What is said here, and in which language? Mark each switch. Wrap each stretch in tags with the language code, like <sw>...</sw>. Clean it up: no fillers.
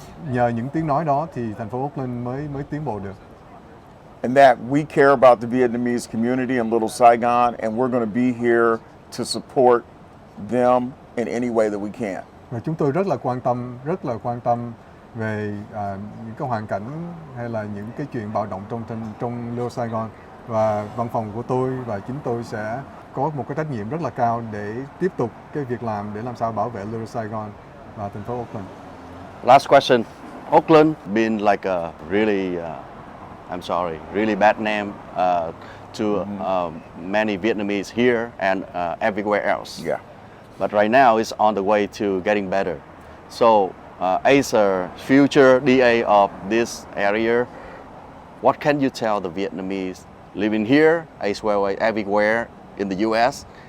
<vi>Nhờ những tiếng nói đó thì thành phố Oakland mới tiến bộ được.</vi> <en>And that we care about the Vietnamese community in Little Saigon, and we're going to be here to support them in any way that we can.</en> <vi>Và chúng tôi rất là quan tâm về những cái hoàn cảnh hay là những cái chuyện bạo động trong Little Saigon, và văn phòng của tôi và chính tôi sẽ có một cái trách nhiệm rất là cao để tiếp tục cái việc làm để làm sao bảo vệ Little Saigon và thành phố Oakland.</vi> <en>Last question. Oakland been like a really, I'm sorry, really bad name to many Vietnamese here and everywhere else. Yeah. But right now it's on the way to getting better. So as a future DA of this area, what can you tell the Vietnamese living here as well as everywhere in the U.S.</en>